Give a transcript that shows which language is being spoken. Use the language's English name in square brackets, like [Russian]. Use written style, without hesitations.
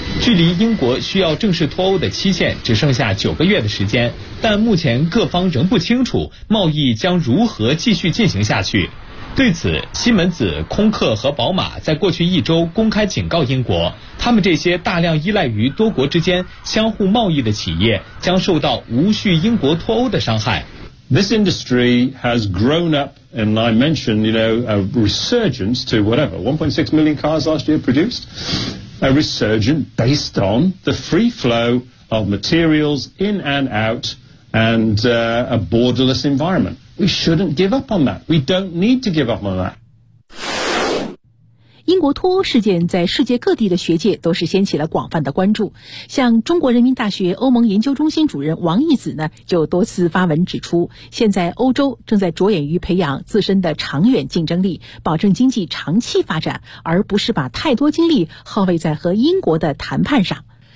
[Chinese] 距离英国需要正式脱欧的期限只剩下九个月的时间，但目前各方仍不清楚贸易将如何继续进行下去。对此，西门子、空客和宝马在过去一周公开警告英国，他们这些大量依赖于多国之间相互贸易的企业将受到无序英国脱欧的伤害。 [English] This industry has grown up, and I mentioned, you know, a resurgence to whatever, 1.6 million cars last year produced, a resurgence based on the free flow of materials in and out and a borderless environment. We shouldn't give up on that. We don't need to give up on that. [Chinese] 英国脱欧事件在世界各地的学界都是掀起了广泛的关注。像中国人民大学欧盟研究中心主任王毅子呢，就多次发文指出，现在欧洲正在着眼于培养自身的长远竞争力，保证经济长期发展，而不是把太多精力耗费在和英国的谈判上。